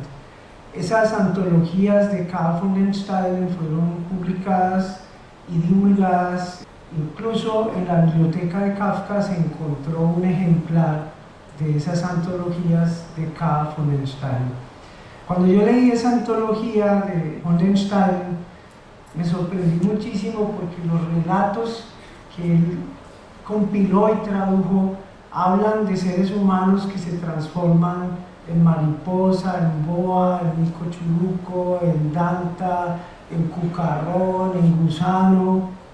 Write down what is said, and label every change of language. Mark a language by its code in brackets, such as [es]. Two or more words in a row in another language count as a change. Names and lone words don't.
[es] Esas antologías de Karl von den Steinen fueron publicadas y divulgadas. Incluso en la biblioteca de Kafka se encontró un ejemplar de esas antologías de Karl von den Steinen. Cuando yo leí esa antología de von den Steinen, me sorprendí muchísimo porque los relatos que él compiló y tradujo hablan de seres humanos que se transforman en mariposa, en boa, en mico churuco, en danta, en cucarrón, en gusano.